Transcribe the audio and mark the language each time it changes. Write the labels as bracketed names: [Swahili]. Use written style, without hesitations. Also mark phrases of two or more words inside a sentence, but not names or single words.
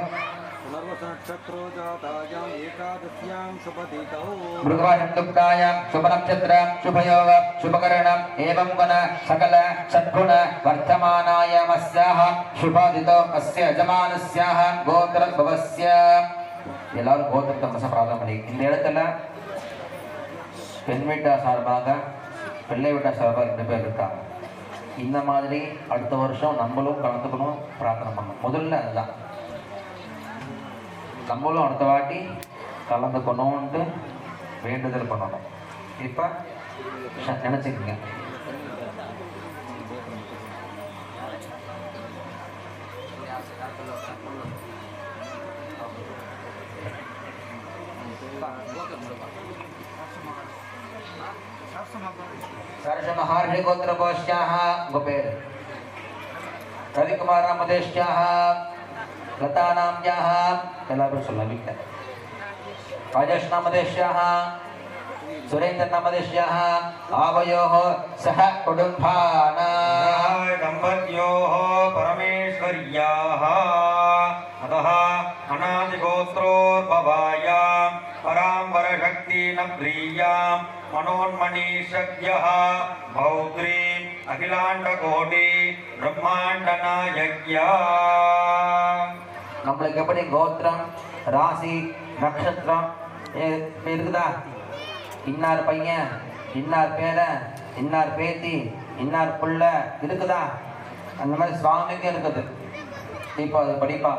[Sanskrit] मृगवाशुक्तायां शुभनक्षत्रं शुभयोग शुभकरणम् एवं गुण सकल सद्गुण वर्तमानायामस्याः शुभदिनौ अस्य यजमानस्याः गोत्रभवस्य [Tamil] எல்லாரும் கோத்திரத்தை மனச பிரார்த்தனை பண்ணி இந்த இடத்துல பெண் வீட்டார் சார்பாக பிள்ளை வீட்டார் சார்பாக 2 பேர் இருக்காங்க. இந்த மாதிரி அடுத்த வருஷம் நம்மளும் கலந்துக்கணும், பிரார்த்தனை பண்ணணும். முதல்ல அதுதான் நம்மளும் அடுத்த வாட்டி கலந்துக்கணும்ன்ட்டு வேண்டுதல் பண்ணணும். இப்போ நினச்சிக்கங்க. [Sanskrit] सरस महर्षि गोत्र गोष्ठ्याः गोपेर रविकुमार मदेश्याः लता नाम्याः [Tamil] எல்லாரும் சொல்லவில்ல [Sanskrit] राजेश नामदेश्याः सुरेन्द्र नामदेश्याः आवयोः सह कुटुम्बानां दम्पत्योः परमेश्वर्याः अतः अनादिगोत्रोद्भवायां पराम्बरशक्तिन प्रियां मनोन्मणिषद्यः भौद्रीम् अखिलाण्डकोटि ब्रह्माण्डनायक्या. [Tamil] நம்மளுக்கு எப்படி கோத்திரம் ராசி நட்சத்திரம் இருக்குதா? இன்னார் பையன், இன்னார் பேரன், இன்னார் பேத்தி, இன்னார் புள்ள இருக்குதா? அந்த மாதிரி சுவாமிக்கு இருக்குது. இப்போ அது படிப்பாங்க.